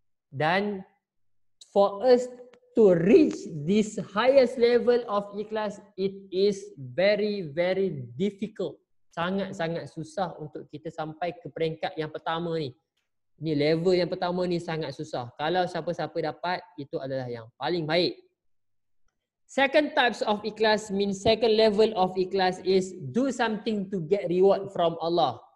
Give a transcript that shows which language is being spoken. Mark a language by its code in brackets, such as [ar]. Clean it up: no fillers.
[en] Dan for us to reach this highest level of ikhlas, it is very, very difficult. [ms] Sangat-sangat susah untuk kita sampai ke peringkat yang pertama ni. Ni level yang pertama ni sangat susah. Kalau siapa-siapa dapat, itu adalah yang paling baik. [en] Second types of ikhlas means second level of ikhlas is do something to get reward from Allah.